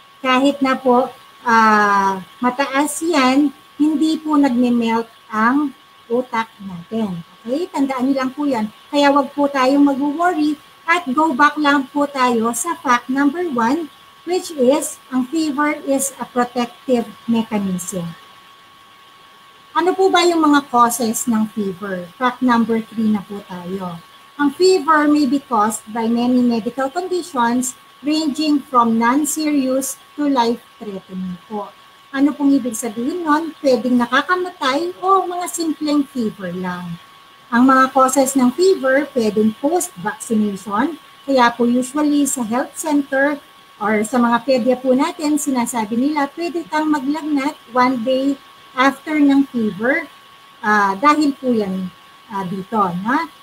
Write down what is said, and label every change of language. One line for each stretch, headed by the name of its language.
Filipino: Kahit na po mataas yan, hindi po nagme-melt ang utak natin. Okay? Tandaan niyo lang po yan. Kaya wag po tayong mag-worry at go back lang po tayo sa fact number 1, which is ang fever
English: is a protective mechanism.
Filipino: Ano po ba yung mga causes ng fever? Fact number 3 na po tayo.
English: Ang fever may be caused by many medical conditions ranging from non-serious to life-threatening po.
Filipino: Ano pong ibig sabihin nun? Pwedeng nakakamatay o mga simpleng fever lang. Ang mga causes ng fever, pwedeng post-vaccination. Kaya po usually sa health center or sa mga pedya po natin, sinasabi nila, pwede kang maglagnat 1 day after ng fever dahil po yan dito. Na?